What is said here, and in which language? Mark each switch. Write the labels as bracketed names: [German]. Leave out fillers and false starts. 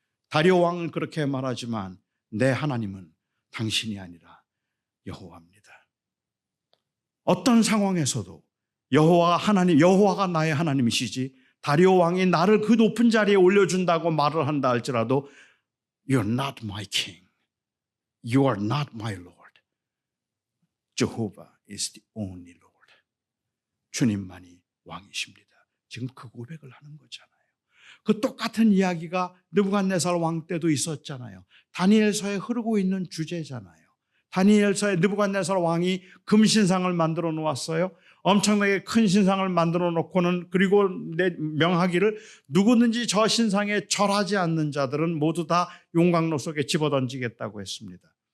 [Korean] 다리오 왕은 그렇게 말하지만 내 하나님은 당신이 아니라 여호와입니다. 어떤 상황에서도 여호와가 나의 하나님이시지 다리오 왕이 나를 그 높은 자리에 올려준다고 말을 한다 할지라도 [English] You're not my king. You are not my Lord. Jehovah is the only Lord. [Korean] 주님만이 왕이십니다. 지금 그 고백을 하는 거잖아요. 그 똑같은 이야기가 느부갓네살 왕 때도 있었잖아요. 다니엘서에 흐르고 있는 주제잖아요. 다니엘서에 느부갓네살 왕이 금신상을 만들어 놓았어요. 엄청나게 큰 신상을 만들어 놓고는 그리고 명하기를 누구든지 저 신상에 절하지 않는 자들은 모두 다 용광로 속에 집어던지겠다고 했습니다.